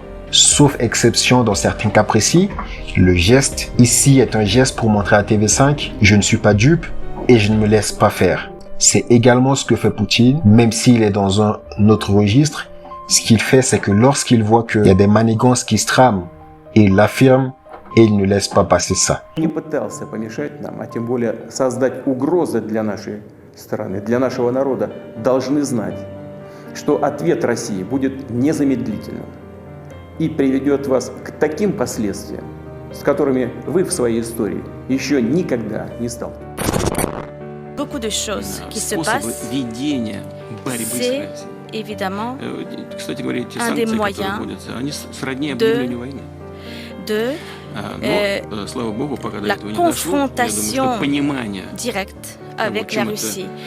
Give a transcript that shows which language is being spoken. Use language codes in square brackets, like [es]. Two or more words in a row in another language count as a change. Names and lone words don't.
[fr] Sauf exception dans certains cas précis, le geste ici est un geste pour montrer à TV5, je ne suis pas dupe et je ne me laisse pas faire. C'est également ce que fait Poutine, même s'il est dans un autre registre. Ce qu'il fait, c'est que lorsqu'il voit qu'il y a des manigances qui se trament, il l'affirme et il ne laisse pas passer ça. [ru] Не пытался помешать нам, а тем более создать угрозы для нашей страны, для нашего народа, должны знать, что ответ России будет незамедлительным и приведет вас к таким последствиям, с которыми вы в своей истории еще никогда не сталкивались. [fr] Beaucoup de choses qui se passent, c'est évidemment un des moyens de la confrontation directe avec la Russie.